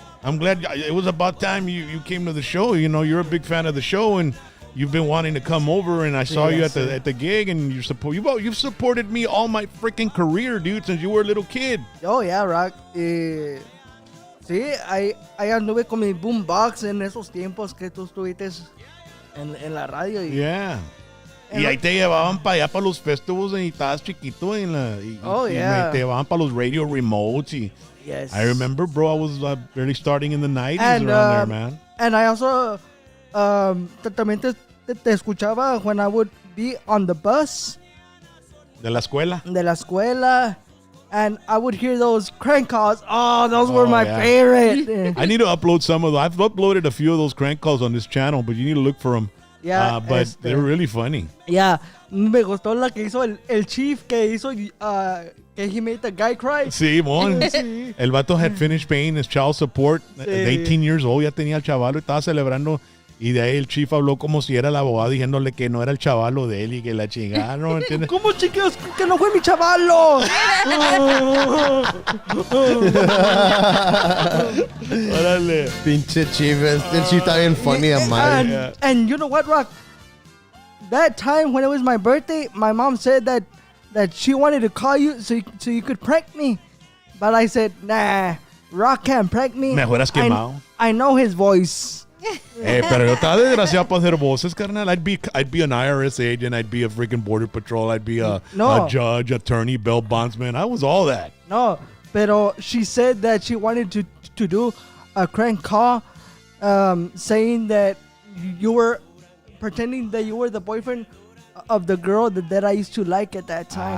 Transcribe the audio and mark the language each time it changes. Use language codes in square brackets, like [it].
[en] I'm glad it was about time you came to the show. You know, you're a big fan of the show, and you've been wanting to come over. And I saw you at the gig, and you've supported me all my freaking career, dude, since you were a little kid. Oh, yeah, Rock. [es] Sí, ahí anduve con mi boombox en esos tiempos que tú estuviste en la radio. [en] Yeah. [es] Y ahí te llevaban para allá para los festivals y estabas chiquito y [en] Oh, yeah. [es] te llevaban para los radio remotes y [en] Yes. I remember, bro, I was barely starting in the 90s And, around there, man. And I also [es] también te escuchaba [en] when I would be on the bus [es] De la escuela. de la escuela, [en] and I would hear those crank calls. Oh, those were my yeah. favorite. I need to upload some of those. I've uploaded a few of those crank calls on this channel, but you need to look for them. Yeah, But they're really funny. [es] Yeah, me gustó la que hizo el chief que hizo que [en] he made the guy cry. [es] Sí, mon. Sí. El vato [en] had finished paying his child support. [es] De 18 [en] years old, [es] ya tenía el chaval y estaba celebrando. Y de ahí el chief habló como si era el abogado diciéndole que no era el chavalo de él y que la chingada, ¿no? ¿Entiendes? ¿Cómo chiquillos que no fue mi chavalo? Órale. Pinche chief. El chief está bien funny, madre. [en] And you know what, Rock? That time when it was my birthday, my mom said that she wanted to call you so you could prank me. But I said, nah, Rock can't prank me. [es] Me hubieras quemado. [en] I know his voice. [es] Pero yo estaba desgraciado para hacer voces, carnal. [en] I'd be an IRS agent. I'd be a freaking border patrol. I'd be a judge, attorney, bail bondsman. I was all that. [es] No, pero [en] she said that she wanted to do a crank call, saying that you were pretending that you were the boyfriend of the girl that I used to like at that time.